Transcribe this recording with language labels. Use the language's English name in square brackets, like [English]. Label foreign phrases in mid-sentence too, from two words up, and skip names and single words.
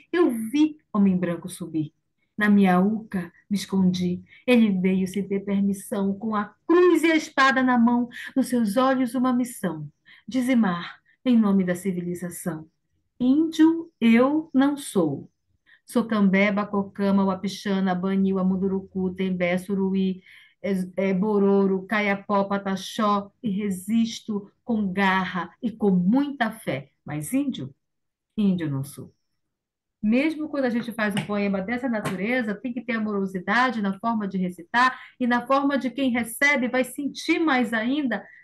[Portuguese] Eu vi homem branco subir. Na minha uca me escondi. Ele veio sem ter permissão, com a cruz e a espada na mão, nos seus olhos uma missão: dizimar em nome da civilização. Índio eu não sou. Sou Cambé, Bacocama, Uapixana, Banil, Munduruku, Tembé, Suruí, Bororo, Caiapó, Pataxó, e resisto com garra e com muita fé. Mas índio, índio não sou. Mesmo quando a gente faz um poema dessa natureza, tem que ter amorosidade na forma de recitar e na forma de quem recebe vai sentir mais ainda.